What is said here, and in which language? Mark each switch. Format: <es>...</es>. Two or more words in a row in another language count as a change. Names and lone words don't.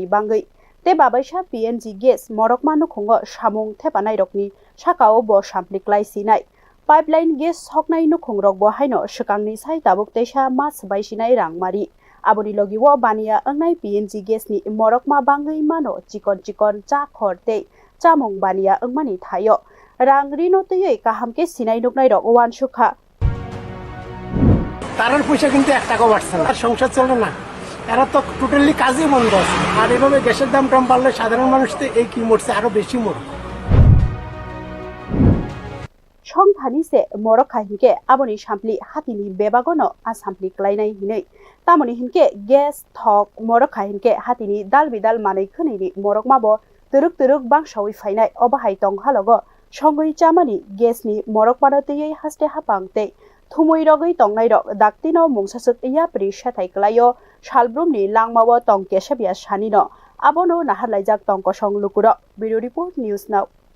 <brx>बांगै ते बाबायसा PNG गेस मरकमा नुखुंगो सामुं थेपानाय रकनि साकाओ बो सामप्लिक्लाय सिनाय पाइपलाइन गेस हकनाय नुखुं रक बो हायनो सकांनि साय ताबुक तेसा मास बायसिनाय रांमारि आबनि लगिवो बानिया ओंनाय PNG गेसनि मरकमा बांगै मानो चिकन चिकन चा खरते चामुं बानिया ओंमानि थायो रां रिनो तयै काहामके सिनाय नुखनाय रक वान सुखा</brx> <bn>তারার পয়সা কিন্তু 1 টাকাও বাড়ছে না সংসার চলে না এরা তো টোটালি কাজই বন্ধ আছে আর এভাবে গ্যাসের দাম বাড়লে সাধারণ মানুষ তো এই কি মরছে আরো বেশি মরবে</bn> <brx>সংথানিसे मरखा हिनके आबनि सामप्लि हातिनि बेबागनो आ सामप्लि क्लायनाय हिनै तामनि हिनके गेस थक मरखा हिनके हातिनि दाल बिदाल मानै खोनैनि मरकमाबो तुरुक तुरुक बांसावै फायनाय अबाहाय तंहालगो सङै जामानि गेसनि मरकमानो तयै हास्ते हापांते थुमै रगै तंनाय रक दाक्तिनो मुंसासुक इया प्रि साथाय क्लायो सालब्रुमनि लांमावो तंकेसेबिया सानिनो आबनो नाहारलायजाक तंकसं लुकुरो बिरो</brx> <en>report news now.</en>